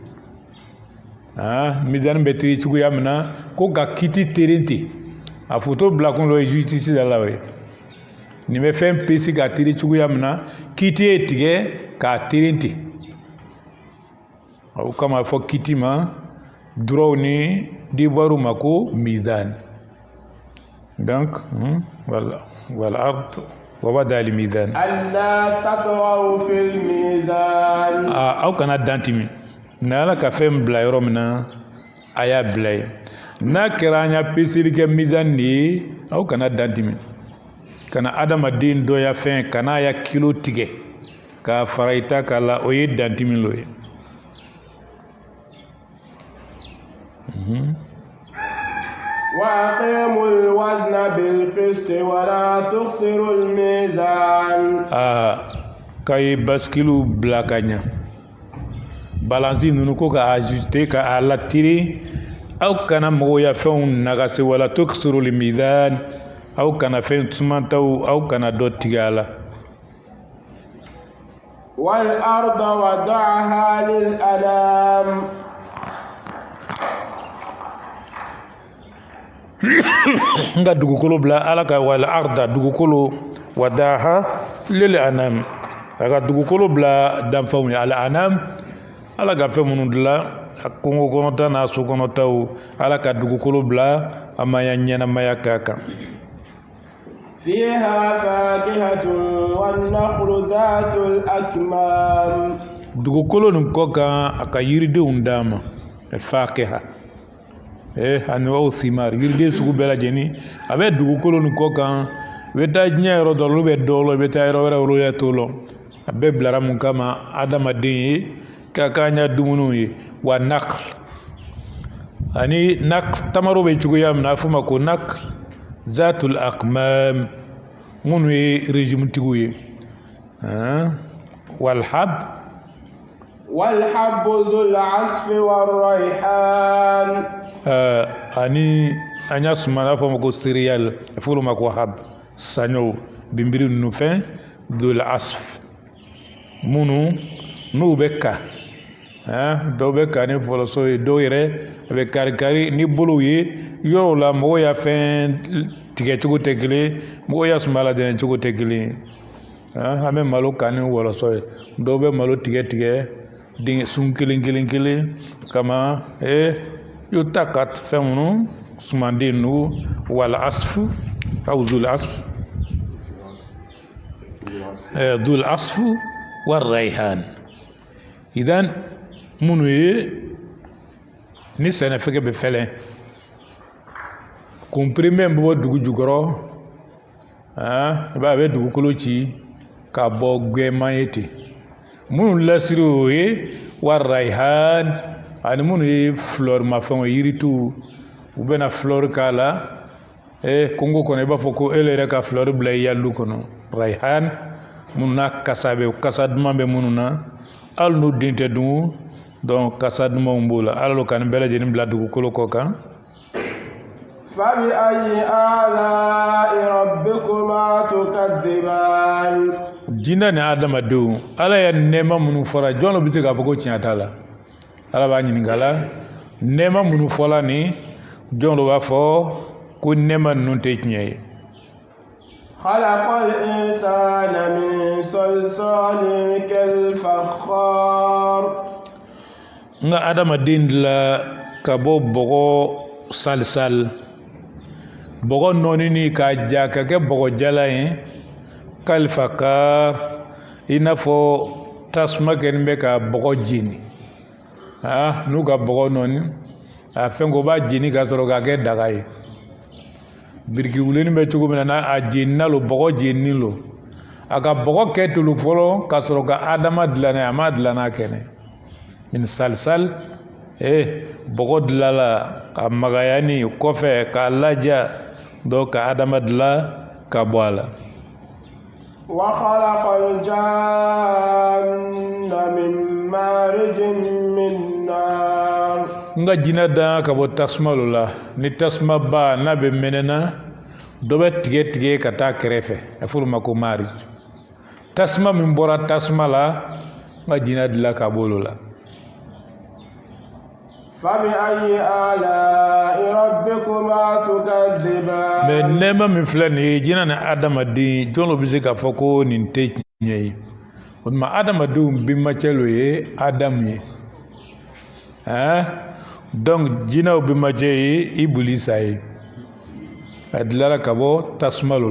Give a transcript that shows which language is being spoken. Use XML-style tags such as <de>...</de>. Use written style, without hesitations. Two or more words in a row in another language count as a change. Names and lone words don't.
<bm>mizan bɛ teri cogoya min na ko ka kiti teren ten a photo bilakun lo ye justice da la o ye nin bɛ fɛn pesi ka teri cogoya min na kiti ye tigɛ k'a teren ten o kama a fɔ kiti ma droit ni devoir ma ko mizan donc</bm> <ar>والأرض ووضع الميزان ألا تطغوا في الميزان</ar> <bm>aw kana dantimi na ala ka fɛn bila yɔrɔ min na a y'a bila ye n'a kɛra an y'a peseli kɛ mizan de ye aw kana dantimi kana adamaden dɔ ya fɛn kana ya kilo tigɛ k'a fara i ta k'a la o ye dantimi lo ye</bm> <ar>وأقيموا الوزن بالقسط ولا تخسروا الميزان</ar> <bm>kay baskilu bila ka ɲa balansi ninnu ko ka ajuster ka a latiri aw kana mɔgɔw ya fɛnw nagasi wala</bm> <ar>تخسروا الميزان</ar> <bm>aw kana fɛn sumantaw aw kana dɔ tigɛ a la</bm> <ar>والأرض وضعها للأنام</ar> <bm>nga dugukolo bila ala ka</bm> <ar>والأرض</ar> <bm>dugukolo</bm> <ar>وضعها للأنام</ar> <bm>aga dugukolo bila danfɛnw ye</bm> <ar>الأنام</ar> <bm>ala ka fɛn minnu dilan a kungo kɔnɔta n'a so kɔnɔtaw ala ka dugukolo bila a ma ya ɲɛnamaya k'a kan</bm> <ar>فيها فاكهة والنخل ذات الأكمام</ar> <bm>dugukolo nin kɔ kan a ka yiridenw d'a ma</bm> <ar>فاكهة أنواع الثمار</ar> <bm>yiriden sugu bɛɛ lajɛlen a bɛ dugukolo nin kɔ kan i bɛ taa diɲɛ yɔrɔ dɔ la olu bɛ dɔ la i bɛ taa yɔrɔ wɛrɛ olu yɛ t'o la a bɛɛ bilara mun kama adamaden ye k'a k'an ɲa dumuniw ye</bm> <ar>والنخل</ar> <bm>ani tamaro bɛ cogoya min na a fɔ ma ko</bm> <ar>النخل ذات الأكمام</ar> <bm>minnu ye régime tigiw ye walhab</bm> <ar>والحب ذو العصف والريحان</ar> <bm>ani an y'a suma n'a fɔ ma ko céréale a fɔ olu ma ko hab saɲɔw binbiri ninnu fɛn dul asf minnu n'u bɛ ka dɔw bɛ kani fɔlɔsɔ ye dɔw yɛrɛ a bɛ kari ni bolow ye yɔrɔw la mɔgɔw y'a fɛn tigɛ cogo tɛ kelen mɔgɔw y'a sumala dɛnɛ cogo tɛ kelen an bɛ malo kani wɔlɔsɔ ye dɔw bɛ malo tigɛ den sun kelen kama y'o ta ka fɛn minnu sumanden nu</bm> <ar>والعصف أو ذو العصف ذو العصف والريحان</ar> <bm>idan minnu ye ni sɛnɛfɛgɛ bɛ fɛlɛn comprimé bɛ bɔ dugu jukɔrɔ i b'a bɛ dugukolo ci ka bɔ gɛnman ye ten minnu lasiri o ye</bm> <ar>والريحان</ar> <bm>ani minnu ye fleur mafɛnw yiritu u bɛna fleur k'a la Kongo kɔnɔ i b'a fɔ ko e yɛrɛ ka fleur bila i yalu kɔnɔ rayhan minnu na kasa duman bɛ minnu na hali n'u den tɛ dun donc kasa dumanw b'o la ala ka nin bɛɛ lajɛlen bila dugukolo kɔ kan</bm> <ar>فبأي آلاء ربكما تكذبان</ar> <bm>jinɛ ni adamadenw ala ye nɛɛma minnu fɔra jɔn bɛ se k'a fɔ ko tiɲɛ t'a la ala b'a ɲininka la nɛɛma minnu fɔla ni jɔn b'a fɔ ko nɛɛma ninnu tɛ tiɲɛ ye</bm> <ar>خلق الإنسان من صلصال كالفخار</ar> <bm>nga adamaden la ka bɔ bɔgɔ salisal bɔgɔ nɔnini ka ja ka kɛ bɔgɔ jala ye kalifakar i n'a fɔ tasuma kɛlen bɛ ka bɔgɔ jeni n'u ka bɔgɔ nɔni a fɛn ko b'a jeni ka sɔrɔ k'a kɛ daga ye biriki wuleni bɛ cogo min na a jenina lo bɔgɔ jenini lo a ka bɔgɔ kɛ tulu fɔlɔ ka sɔrɔ ka adama dilan a ma dilan n'a kɛnɛ min salisal bɔgɔ dilala ka magayani kɔfɛ k'a laja dɔ ka adama dilan ka bɔ a la</bm> <ar>وخلق الجان من مارج من نار</ar> <bm>nga jinɛ dan ka bɔ tasuma lo la ni tasuma ba n'a bɛ mɛnɛna dɔ bɛ tigɛ ka taa kɛrɛfɛ a fɔra o ma ko marij tasuma min bɔra tasuma la nga jinɛ dilan ka bɔ o la</bm> <ar>فبأي آلاء ربكما تكذبان</ar> <bm>mais nɛɛma min filɛ nin ye jinɛ ni adamaden jɔn bɛ se k'a fɔ ko nin tɛ tiɲɛ ye o tuma adamadenw bɛnbakɛ lo ye adamu ye donc jinɛw bɛnbakɛ ye ibilisa ye a dilanna ka bɔ tasuma lo</bm>